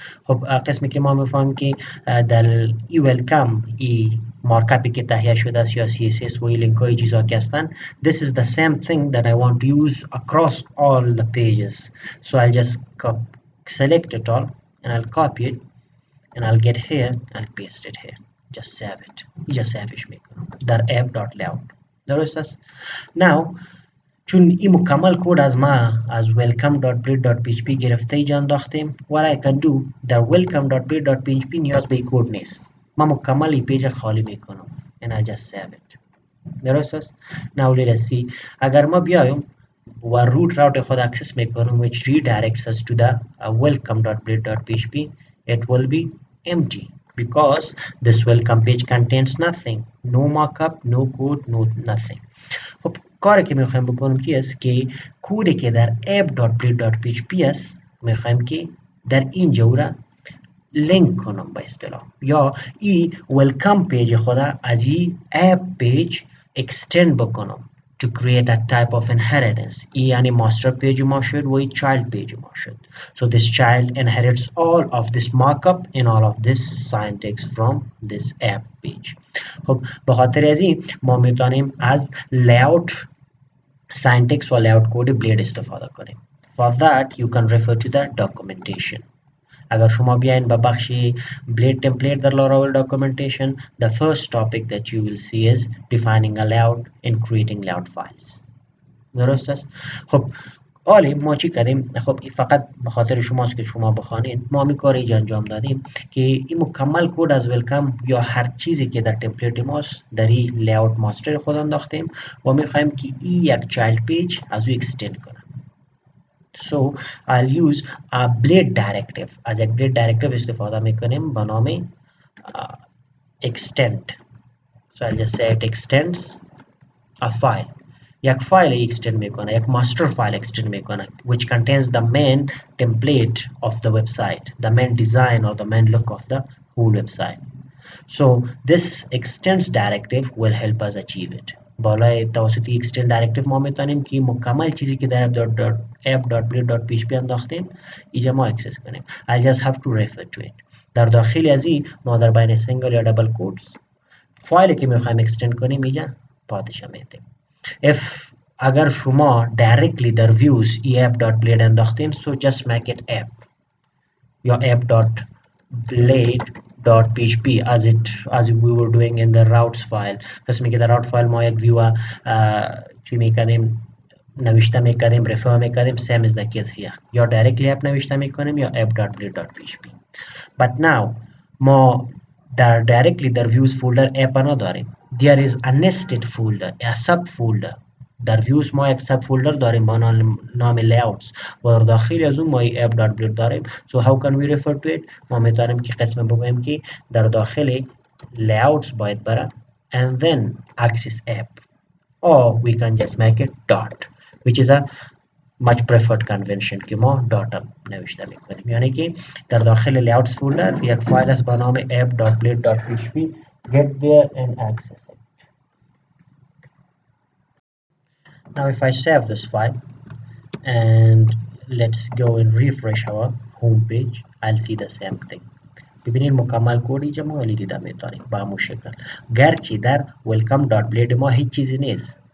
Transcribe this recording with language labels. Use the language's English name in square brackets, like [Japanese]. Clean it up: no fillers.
[Persian] خب قسمی که ما میفهمیم که در ای ویلکم ای مارکاپی که تهیه شده است یا CSS و ای لینک های چیزا که هستن [English] this is the same thing that I want to use across all the pages, so I'll just select it all and I'll copy it and I'll get here and paste it here. Just save it. [Persian] just saveش میکنم در app.layout. درست است. now چون این مکمل کد از ما از welcome.blade.php گرفته جا انداختیم [English] what I can do [Persian] در welcome.blade.php نیاز به کد نیست من مکمل این پیج خالی میکنم [English] and I just save it. [Persian] درست است. [English] now let us see [Persian] اگر ما بیایم و root route خود access میکنم [English] which redirects us to the welcome.blade.php it will be empty because this welcome page contains nothing, no markup, no code, no nothing. [Persian] خب کاری که میخوایم بکنیم چی است که کودی که در app.blade.php است میخوایم که در اینجا او را لینک کنم به اصطلاح یا ای ویلکم پیج خدا از ای اپ پیج extend بکنم [English] to create a type of inheritance. [Persian] ای یعنی master page ما شد و ای child page ما شد. [English] So this child inherits all of this markup and all of this syntax from this app page. [Persian] خب به خاطر از این ما میتونیم از layout syntax و layout code blade استفاده کنیم. [English] For that you can refer to the documentation. [Persian] اگر شما بیاین به بخش [English] blade template در Laravel documentation, the first topic that you will see is defining a layout and creating layout files. [Persian] درست است. خب عالی ما چی کردیم؟ خب فقط به خاطر شماست که شما بخوانید ما می کاری انجام دادیم که این مکمل کد از ویلکم یا هر چیزی که در تمپلیت ماست در این لیاوت ماستر خود انداختیم و می خواهیم که این یک چایلد پیج از او اکستند کنه. [English] So I'll use a blade directive. [Persian] از یک blade directive استفاده میکنیم به نام extend. [English] So I'll just say it extends a file. [Persian] یک فایل extend میکنه [English] یک master file extend میکنه which contains the main template of the website, the main design or the main look of the whole website. So this extends directive will help us achieve it. [Persian] بالای توسط extend directive ما میتونیم که مکمل چیزی که در app.blade.php انداختیم اینجا ما اکسس کنیم. [English] I'll just have to refer to it. [Persian] در داخل از این ما در بین سینگل یا دبل کوتس فایلی که میخوایم اکستند کنیم اینجا پاتش میدیم. [English] if [Persian] اگر شما directly در views app.blade انداختین [English] so just make it app یا app.blade.php as we were doing in the routes file. [Persian] قسمی که در route file ما یک view چی میکنیم نوشته میکنیم refer میکنیم [English] same is the case here [Persian] یا directly app نوشته میکنیم یا app.blade.php. [English] but now [Persian] ما در directly در views folder app نداریم. [English] there is a nested folder, a sub folder. [Persian] در views ما یک sub folder داریم با نام layouts و در داخل از اون ما app.blade داریم. [English] so how can we refer to it؟ [Persian] ما میتونیم که قسم بگوییم که در داخل layouts باید بره [English] and then access app or we can just make it dot which is a much preferred convention [Persian] که ما dot نوشته میکنیم یعنی که در داخل layouts folder یک فایل است با نام app.blade.php [English] get there and access it. Now if I save this file and let's go and refresh our home page, I'll see the same thing. [Persian] ببینید مکمل کد اینجا ما دیده میتونیم با همون شکل گرچه در welcome.blade ما هیچ چیزی نیست.